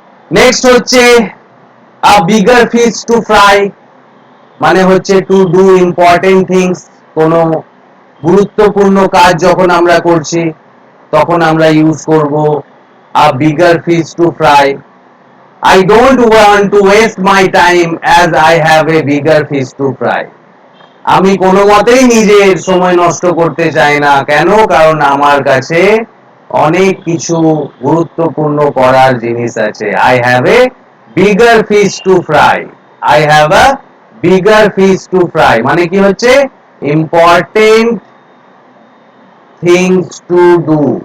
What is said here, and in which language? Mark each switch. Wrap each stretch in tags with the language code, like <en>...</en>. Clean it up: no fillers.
<en>next হচ্ছে a bigger fish to fry</en> <bn>মানে হচ্ছে</bn> <en>to do important things,</en> <bn>কোনো গুরুত্বপূর্ণ কাজ যখন আমরা করছি তখন আমরা</bn> <en>Use করব a bigger fish to fry. I don't want to waste my time as I have a bigger fish to fry.</en> <bn>আমি কোনো মতেই নিজের সময় নষ্ট করতে চাই না, কেন? কারণ আমার কাছে অনেক কিছু গুরুত্বপূর্ণ করার জিনিস আছে।</bn> <en>I have a bigger fish to fry. I have a bigger fish to fry</en> <bn>মানে কি হচ্ছে?</bn> <en>Important things to do.</en>